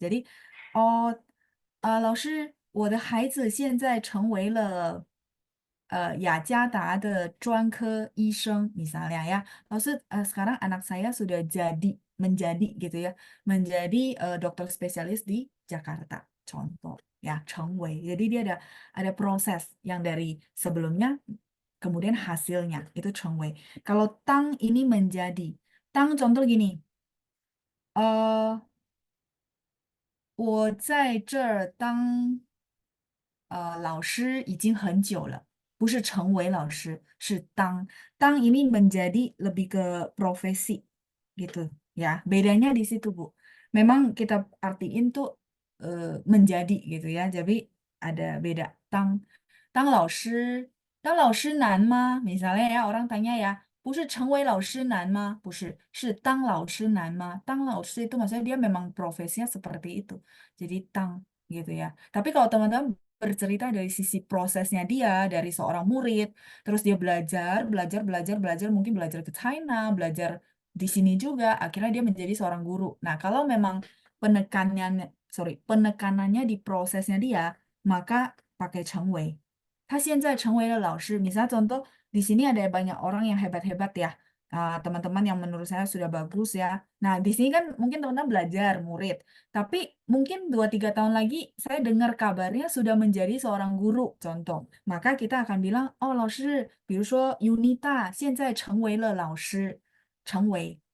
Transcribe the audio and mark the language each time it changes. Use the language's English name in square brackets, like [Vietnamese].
[Indonesian] Jadi, oh, [Chinese] 老师，我的孩子现在成为了雅加达的专科医生 [Indonesian] misalnya ya. Maksud sekarang anak saya sudah menjadi gitu ya, menjadi dokter spesialis di Jakarta. Contoh ya, 成为. Jadi dia ada proses yang dari sebelumnya kemudian hasilnya itu 成为. Kalau tang ini menjadi. Tang contoh gini. [Chinese] 我在这儿当老师已经很久了，不是成为老师，是当。 [Indonesian] 当 ini menjadi lebih ke profesi gitu ya. Bedanya di situ, Bu. Memang kita artiin tuh menjadi gitu ya. Jadi ada beda. Tang [Chinese] 当老师难吗? [Indonesian] Misalnya ya orang tanya ya, [Chinese] 不是成为老师难吗？不是，是当老师难吗? [Indonesian] Tang 老师 itu maksudnya dia memang profesinya seperti itu. Jadi tang gitu ya. Tapi kalau teman-teman bercerita dari sisi prosesnya dia, dari seorang murid, terus dia belajar, belajar, belajar, belajar, mungkin belajar ke China, belajar di sini juga, akhirnya dia menjadi seorang guru. Nah, kalau memang penekanannya di prosesnya dia, maka pakai 成为. [Chinese] 他现在成为了老师. [Indonesian] Misalnya contoh, di sini ada banyak orang yang hebat-hebat ya. Teman-teman yang menurut saya sudah bagus ya. Nah, di sini kan mungkin teman-teman belajar, murid. Tapi mungkin 2 3 tahun lagi saya dengar kabarnya sudah menjadi seorang guru, contoh. Maka kita akan bilang, oh [Chinese] 老师, 比如说 Yunita 现在成为了老师. 成为.